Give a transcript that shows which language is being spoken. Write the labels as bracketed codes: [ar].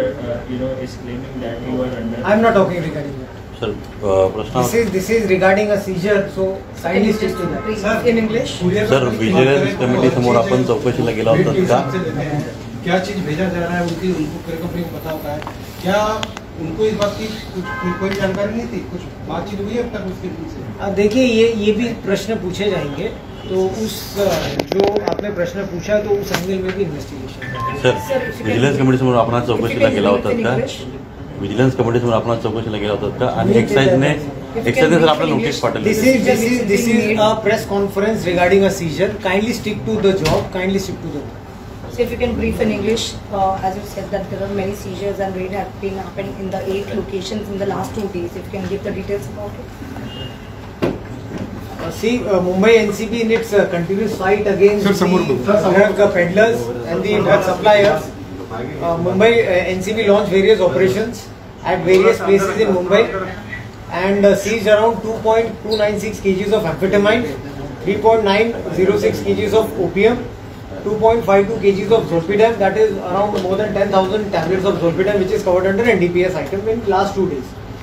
[en] I am not talking regarding that. [mr] Sir प्रश्न [en] This is regarding a seizure, so kindly stick to that. Sir in English [mr] sir vigilance committee समोर आपण चौकशीला गेला होता का? [hi] क्या चीज भेजा जा रहा है उनको कुरियर कंपनी को पता होता है क्या? उनको इस बात की कोई जानकारी नहीं थी? कुछ बातचीत हुई है अब तक उसके से? देखिए ये भी प्रश्न पूछे जाएंगे, तो उस जो आपने प्रश्न पूछा तो उस एंगल में भी इन्वेस्टिगेशन। [mr] सर विजिलन्स कमिटी समोर आपण चौकशीला गेला होतात का? विजिलन्स कमिटी समोर आपण चौकशीला गेला होतात का? आणि एक्साइजने सर आपल्याला नोटीस पाठवली? [en] This is a press conference regarding a seizure. Kindly stick to the job. Kindly stick to the job. So if you can brief in English, as you said that there are many seizures and raid have been happening in the 8 locations in the last 2 days. If you can give the details about it. See, Mumbai NCB in its continuous fight against Sir, the drug peddlers and the drug suppliers. Mumbai NCB launched various operations at various places in Mumbai and seized around 2.296 kgs of amphetamine, 3.906 kgs of opium, 2.52 kgs of zolpidem, that is around more than 10,000 tablets of zolpidem, which is covered under NDPS item in last 2 days.